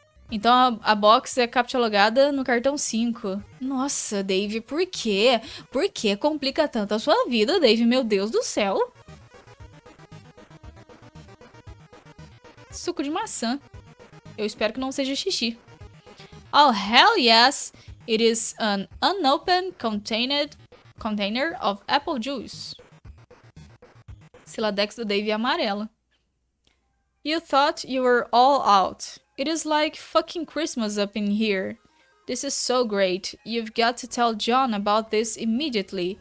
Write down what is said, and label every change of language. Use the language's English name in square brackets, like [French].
[Portuguese] Então a box é captcha-logada no cartão 5. Nossa, Dave, por quê? Por que complica tanto a sua vida, Dave? Meu Deus do céu. Suco de maçã. Eu espero que não seja xixi. [English] Oh, hell yes! It is an unopened container of apple juice. [Portuguese] Siladex do Dave é amarela. [English] You thought you were all out. It is like fucking Christmas up in here. This is so great. You've got to tell John about this immediately.